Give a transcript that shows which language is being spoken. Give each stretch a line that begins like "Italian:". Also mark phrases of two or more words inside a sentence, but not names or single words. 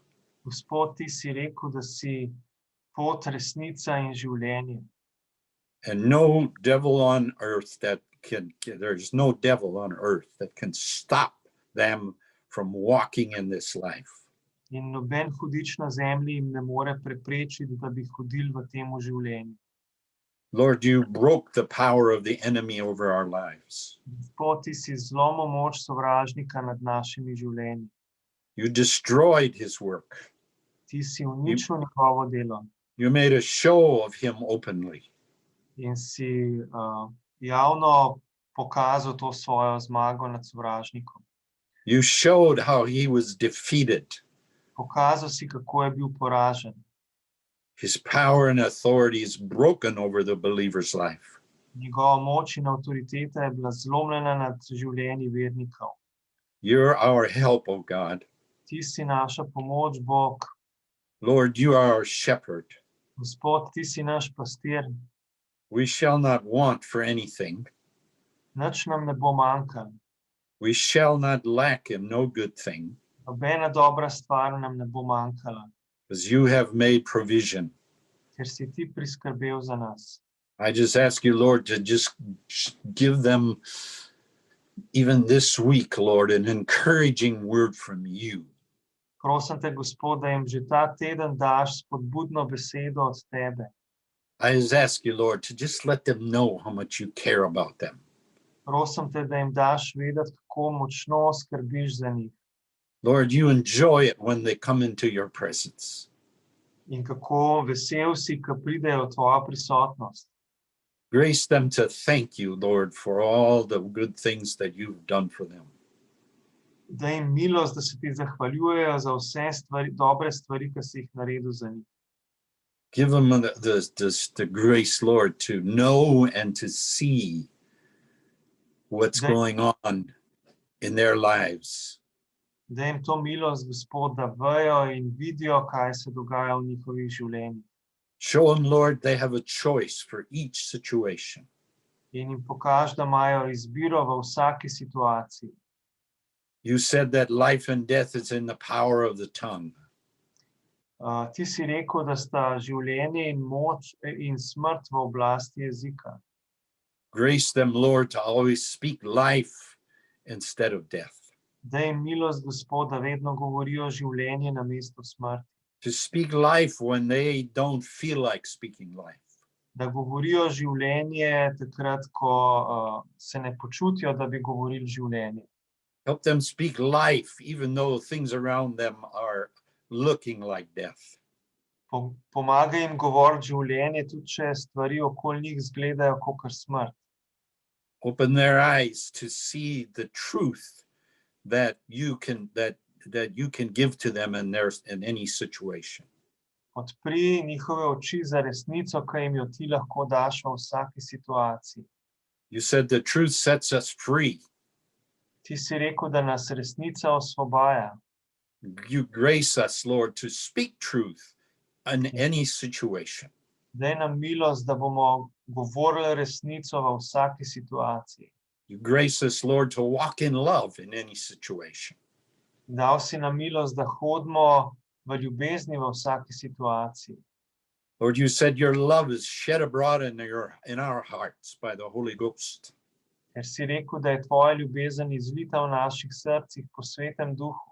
Slovenian: Gospod, ti si rekel, da si pot, resnica in življenje.
English: And no devil on earth there's no devil on earth that can stop them from walking in this life.
Slovenian: In noben hudič na zemlji jim ne more preprečiti, da bi hodili v tem življenju.
English: Lord, you broke the power of the enemy over our lives.
Slovenian: Gospod, ti si zlomil moč sovražnika nad našimi življenji.
English: You destroyed his work.
Slovenian: Ti si uničil njegovo delo.
English: You made a show of him openly.
Slovenian: In si javno pokazal to svojo zmago nad sovražnikom.
English: You showed how he was defeated.
Slovenian: Pokazal si, kako je bil poražen.
English: His power and authority is broken over the believer's life.
Slovenian: Njegova moč in avtoriteta je bila zlomljena nad življenji vernikov.
English: You're our help, O God.
Slovenian: Ti si naša pomoč, Bog.
English: Lord, you are our shepherd.
Slovenian: Gospod, ti si naš pastir.
English: We shall not want for anything.
Slovenian: Nič nam ne bo manjkalo.
English: We shall not lack in no good thing.
Slovenian: Nobena dobra stvar nam ne bo manjkala.
English: Because you have made provision.
Slovenian: Ker si ti priskrbel za nas.
English: I just ask you, Lord, to just give them, even this week, Lord, an encouraging word from you.
Slovenian: Prosim te, Gospod, da jim že ta teden daš spodbudno besedo od tebe.
English: I just ask you, Lord, to just let them know how much you care about them.
Slovenian: Prosim te, da jim daš vedeti, kako močno skrbiš za njih.
English: Lord, you enjoy it when they come into your presence.
Slovenian: In kako vesel si, ko pridejo v tvojo prisotnost.
English: Grace them to thank you, Lord, for all the good things that you've done for them.
Slovenian: Daj jim milost, da se ti zahvaljujejo za vse stvari, dobre stvari, ki si jih naredil za njih.
English: Give them the grace, Lord, to know and to see what's going on in their lives.
Slovenian: Daj jim to milost, Gospod, da vejo in vidijo, kaj se dogaja v njihovih življenjih.
English: Show them, Lord, they have a choice for each situation.
Slovenian: In jim pokaž, da imajo izbiro v vsaki situaciji.
English: You said that life and death is in the power of the tongue.
Slovenian: Ti si rekel, da sta življenje in moč in smrt v oblasti jezika.
English: Grace them, Lord, to always speak life instead of death.
Slovenian: Daj jim milost, Gospod, da vedno govorijo življenje namesto smrti.
English: To speak life when they don't feel like speaking life.
Slovenian: Da govorijo življenje takrat, ko se ne počutijo, da bi govorili življenje.
English: Help them speak life even though things around them are looking like death.
Slovenian: Pomagaj jim govoriti življenje, tudi če stvari okoli njih izgledajo kakor smrt.
English: Open their eyes to see the truth that you can give to them in any situation.
Slovenian: Odpri njihove oči za resnico, ki jim jo ti lahko daš v vsaki situaciji.
English: You said the truth sets us free.
Slovenian: Ti si rekel, da nas resnica osvobaja.
English: You grace us, Lord, to speak truth in any situation.
Slovenian: Daj nam milost, da bomo govorili resnico v vsaki situaciji.
English: You grace us, Lord, to walk in love in any situation.
Slovenian: Dal si nam milost, da hodimo v ljubezni v vsaki situaciji.
English: Lord, you said your love is shed abroad in our hearts by the Holy Ghost.
Slovenian: Ker si rekel, da je tvoja ljubezen izlita v naših srcih po Svetem Duhu.